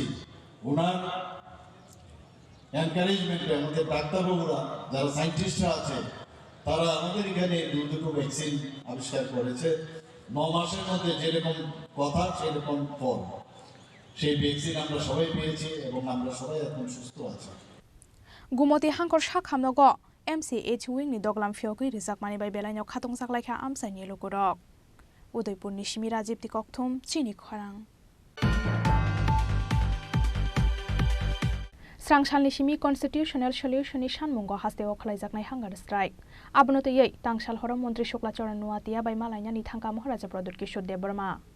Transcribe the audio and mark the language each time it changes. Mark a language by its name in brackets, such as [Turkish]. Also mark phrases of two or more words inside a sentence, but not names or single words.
[Bangla] ওনার এনকারেজমেন্টে আমাদের ডাক্তারবাবুরা, যারা সায়েন্টিস্টরা আছে, তারা আমাদের এখানে দুটো ভ্যাকসিন আবিষ্কার করেছে। 9 মাসের মধ্যে যেরকম কথা সেরকম ফল, সেই ভ্যাকসিন আমরা সবাই পেয়েছি এবং আমরা সবাই এখন সুস্থ আছি। [Kok Borok] গুমতি হাঙ্কর sak hamnogo MCH wing ni doglam fiogui rizak mani bai belaino khatong saklai kha amsai ni lokorok Udaipur ni Shimi Rajib ti kokthum chini khorang Srangsalni Shimi Constitutional Solution ni sanmungo hasteo khlaijaknai [English] hunger strike [Kok Borok] abonote yei tangshal horo mantri Shukla Charan Nuatia bai malaina ni thangka Maharaja Pradut Kishore Debarma